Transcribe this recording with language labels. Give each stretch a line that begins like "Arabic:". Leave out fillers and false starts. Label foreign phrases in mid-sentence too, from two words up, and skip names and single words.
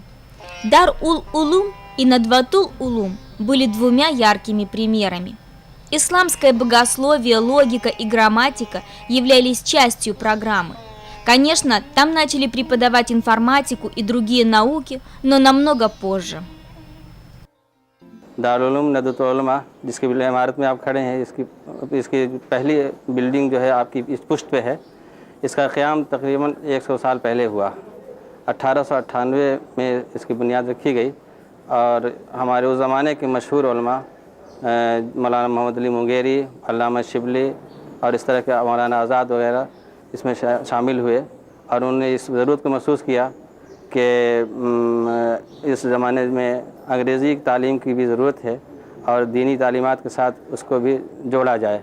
Russian: Дар-уль-Улум и Надватул-Улум были двумя яркими примерами. Исламское богословие, логика и грамматика являлись частью программы. Конечно, там начали преподавать информатику и другие науки, но намного позже.
Urdu: دارالعلوم ندوۃ العلماء، جس کی عمارت میں آپ کھڑے ہیں، اس کی پہلی بلڈنگ جو ہے آپ کی اس پشت پے ہے. اس کا قیام تقریباً 100 سال پہلے ہوا۔ 1898 میں اس کی بنیاد رکھی گئی اور ہمارے اس زمانے کے مشہور علماء مولانا محمد علی مونگیری، علامہ شبلی اور اس طرح کے مولانا آزاد وغیرہ اس میں شامل ہوئے اور انہوں نے اس ضرورت کو محسوس کیا کہ اس زمانے میں انگریزی تعلیم کی بھی ضرورت ہے اور دینی تعلیمات کے ساتھ اس کو بھی جوڑا جائے.